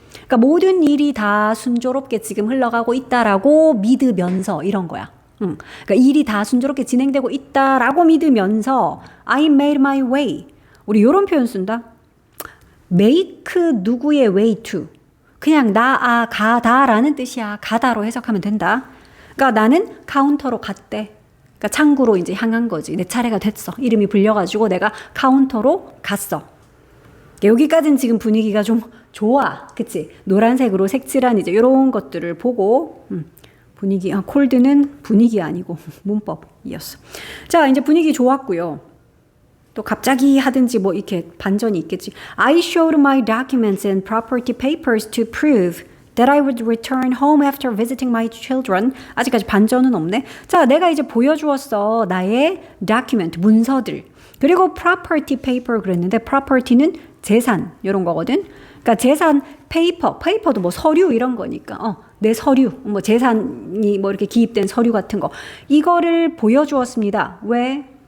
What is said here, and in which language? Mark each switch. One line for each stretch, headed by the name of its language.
Korean: 그러니까 모든 일이 다 순조롭게 지금 흘러가고 있다라고 믿으면서 이런 거야. 그러니까 일이 다 순조롭게 진행되고 있다라고 믿으면서
English: I made my way.
Korean: 우리 요런 표현 쓴다. make 누구의 way to. 그냥 가다라는 뜻이야. 가다로 해석하면 된다. 그러니까 나는 카운터로 갔대. 그러니까 창구로 이제 향한 거지. 내 차례가 됐어. 이름이 불려가지고 내가 카운터로 갔어. 여기까지는 지금 분위기가 좀 좋아. 그치? 노란색으로 색칠한 이제 이런 것들을 보고, 분위기, 콜드는 분위기 아니고 문법이었어. 자, 이제 분위기 좋았고요. 또 갑자기 하든지 뭐 이렇게 반전이 있겠지.
English: I showed my documents and property papers to prove that I would return home after visiting my children.
Korean: 아직까지 반전은 없네. 자, 내가 이제 보여주었어. 나의 document, 문서들. 그리고 property paper 그랬는데 property는 재산 이런 거거든. 그러니까 재산 paper도 뭐 서류 이런 거니까 내 서류, 뭐 재산이 뭐 이렇게 기입된 서류 같은 거 이거를 보여주었습니다. 왜?